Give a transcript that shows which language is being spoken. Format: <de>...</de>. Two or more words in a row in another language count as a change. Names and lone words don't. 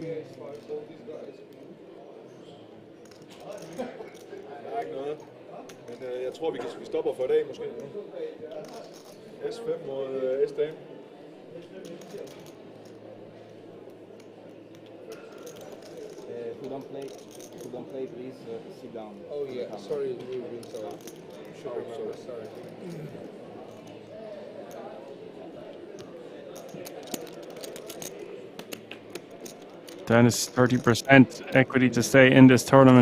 <da>Jeg tror, vi stopper for i dag, måske. S5 mod S-dame.</da> <en>Who don't play, please sit down. Oh yeah, sorry, sorry. Dennis 30% equity to stay in this tournament.</en>